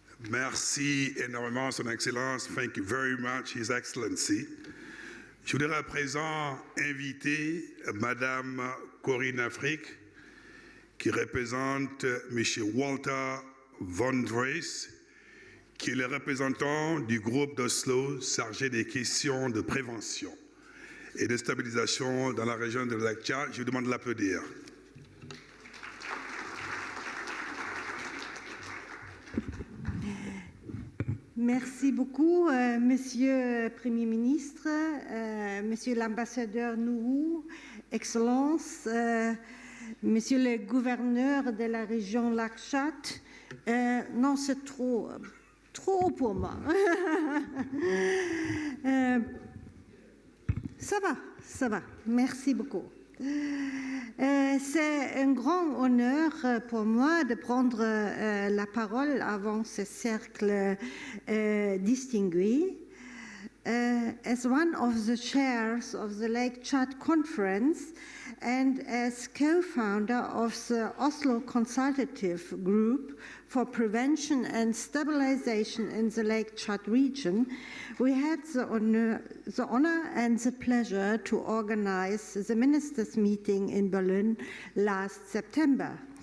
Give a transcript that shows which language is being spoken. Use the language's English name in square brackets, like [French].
[French] Merci énormément, Son Excellence. [English] Thank you very much, His Excellency. [French] Je voudrais à présent inviter Madame Corinne Afrique, qui représente M. Walter Von Drees, qui est le représentant du groupe d'Oslo chargé des questions de prévention et de stabilisation dans la région de Lake Chad. Je vous demande de l'applaudir. Merci beaucoup, Monsieur le Premier ministre, Monsieur l'ambassadeur Nourou, Excellences, Monsieur le gouverneur de la région Lake Chad. Non, c'est trop pour moi. Ça va. Merci beaucoup. C'est un grand honneur pour moi de prendre la parole avant ce cercle distingué. [English] As one of the chairs of the Lake Chad Conference and as co-founder of the Oslo Consultative Group for Prevention and Stabilization in the Lake Chad region, we had the honor and the pleasure to organize the ministers' meeting in Berlin last September.